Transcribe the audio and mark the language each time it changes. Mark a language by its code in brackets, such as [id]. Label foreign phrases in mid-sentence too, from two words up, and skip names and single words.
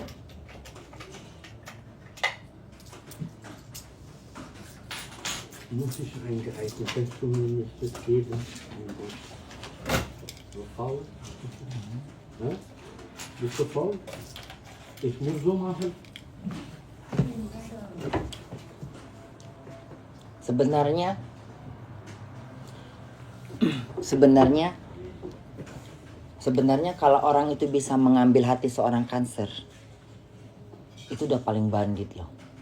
[de] Muss ich eingeeignet, kannst du mir nicht das geben? So faul? Ja? Bist du faul? Ich muss so machen. [id] Sebenarnya kalau orang itu bisa mengambil hati seorang Cancer, itu udah paling bandit loh.